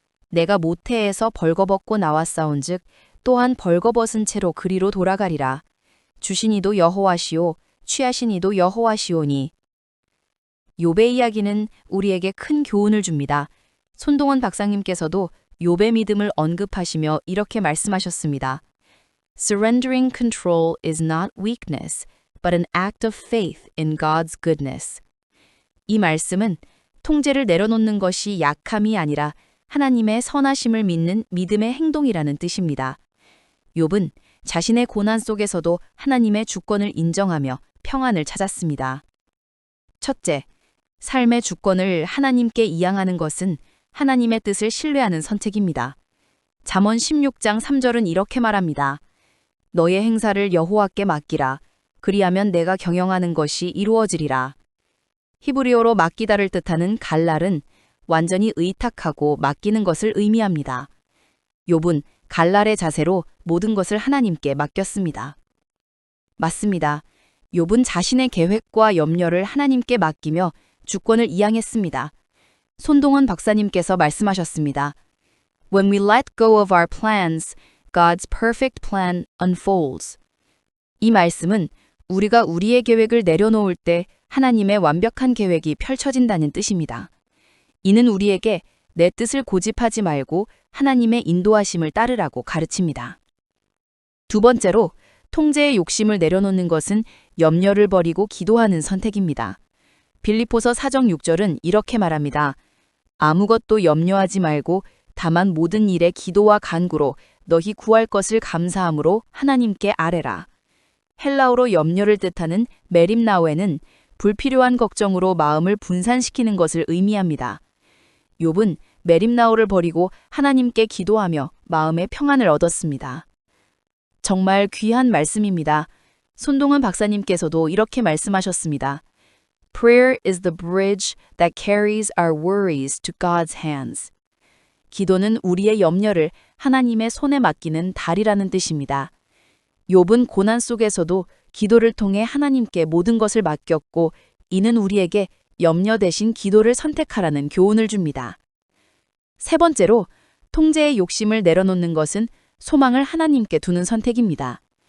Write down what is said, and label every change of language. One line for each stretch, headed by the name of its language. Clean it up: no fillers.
Korean: 내가 모태에서 벌거벗고 나왔사온즉 또한 벌거벗은 채로 그리로 돌아가리라. 주신 이도 여호와시오 취하신 이도 여호와시오니. 욥의 이야기는 우리에게 큰 교훈을 줍니다. 손동원 박사님께서도 욥의 믿음을 언급하시며 이렇게 말씀하셨습니다.
English: Surrendering control is not weakness, but an act of faith in God's goodness.
Korean: 이 말씀은 통제를 내려놓는 것이 약함이 아니라 하나님의 선하심을 믿는 믿음의 행동이라는 뜻입니다. 욥은 자신의 고난 속에서도 하나님의 주권을 인정하며 평안을 찾았습니다. 첫째, 삶의 주권을 하나님께 이양하는 것은 하나님의 뜻을 신뢰하는 선택입니다. 잠언 16장 3절은 이렇게 말합니다. 너의 행사를 여호와께 맡기라. 그리하면 내가 경영하는 것이 이루어지리라. 히브리어로 맡기다를 뜻하는 갈랄은 완전히 의탁하고 맡기는 것을 의미합니다. 욥은 갈랄의 자세로 모든 것을 하나님께 맡겼습니다. 맞습니다. 욥은 자신의 계획과 염려를 하나님께 맡기며 주권을 이양했습니다. 손동원 박사님께서 말씀하셨습니다.
English: When we let go of our plans, God's perfect plan unfolds.
Korean: 이 말씀은 우리가 우리의 계획을 내려놓을 때 하나님의 완벽한 계획이 펼쳐진다는 뜻입니다. 이는 우리에게 내 뜻을 고집하지 말고 하나님의 인도하심을 따르라고 가르칩니다. 두 번째로, 통제의 욕심을 내려놓는 것은 염려를 버리고 기도하는 선택입니다. 빌립보서 4장 6절은 이렇게 말합니다. 아무것도 염려하지 말고 다만 모든 일에 기도와 간구로 너희 구할 것을 감사함으로 하나님께 아뢰라. 헬라어로 염려를 뜻하는 메림나오에는 불필요한 걱정으로 마음을 분산시키는 것을 의미합니다. 욥은 메림나오를 버리고 하나님께 기도하며 마음의 평안을 얻었습니다. 정말 귀한 말씀입니다. 손동원 박사님께서도 이렇게 말씀하셨습니다.
English: Prayer is the bridge that carries our worries to God's hands.
Korean: 기도는 우리의 염려를 하나님의 손에 맡기는 달이라는 뜻입니다. 욥은 고난 속에서도 기도를 통해 하나님께 모든 것을 맡겼고 이는 우리에게 염려 대신 기도를 선택하라는 교훈을 줍니다. 세 번째로, 통제의 욕심을 내려놓는 것은 소망을 하나님께 두는 선택입니다.